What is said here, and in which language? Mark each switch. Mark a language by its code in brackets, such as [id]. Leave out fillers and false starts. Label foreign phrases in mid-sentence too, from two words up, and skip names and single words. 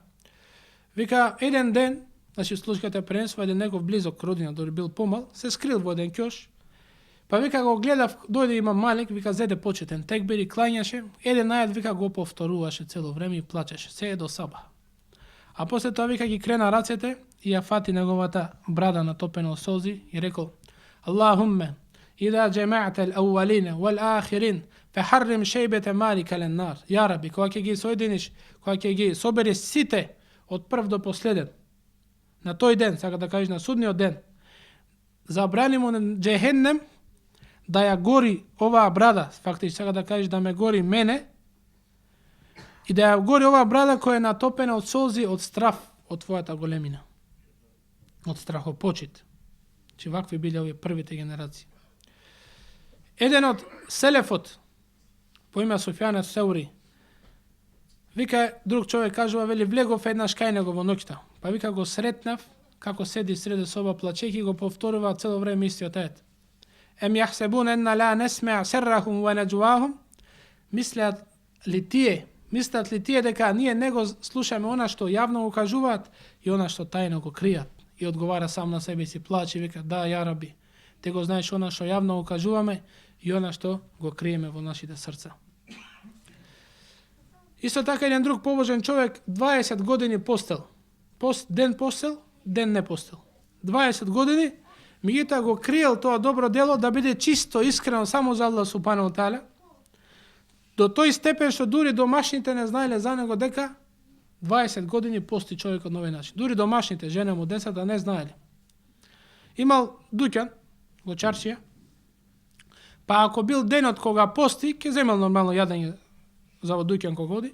[mk] Вика, еден ден, значи случката пренесува еден негов близок родина, дори бил помал, се скрил во еден ќош, па вика го гледав, дојде имам Малик, вика зеде почетен текбир и клањаше, еден ајат вика го повторуваше цело време и плачеше, се до саба. А после тоа вика ги крена рацете и ја фати неговата брада натопена од солзи и рекол: [ar] اللهم إذا جمعت الأولين والآخرين فحرم شيبة مالك على النار. يا رب, [mk] кога ќе ги соединиш, кога ќе ги собереш сите од прв до последен, на тој ден, сака да кажеш на судниот ден, забрани му на џехеннем да ја гори оваа брада, фактично сака да кажеш да ме гори мене, и да ја гори оваа брада која е натопена од солзи, од страф, од твојата големина, од страхопочит. Че вакви биле овие првите генерации. Еден од селефот, по име Суфјан ас-Саури, вика, друг човек кажува, вели, влегов еднаш кај него во ноќта, па вика го сретнав, како седи среде соба плачејќи, го повторува цело време истиот ајет. [ar] أم يحسبون أنا لا نسمع سرهم ونجواهم, [mk] мислат ли тие дека ние него слушаме она што јавно го кажуваат и она што тајно го кријат? И одговара сам на себе си, плаче, вика, да, [ar] يا رب, [mk] те го знаеш она што јавно го кажуваме и она што го криеме во нашите срца. Исто така еден друг побожен човек 20 години постел. Ден постел, ден не постел. 20 години, меѓутоа го криел тоа добро дело да биде чисто, искрено само за Аллах [ar] سبحانه تعالى. [mk] До тој степен што дури домашните не знаеле за него дека 20 години пости човекот на овој начин. Дури домашните, жена му, децата не знаеле. Имал дуќан во чаршија, па ако бил денот кога пости, ќе земел нормално јадење за во дуќан кога оди.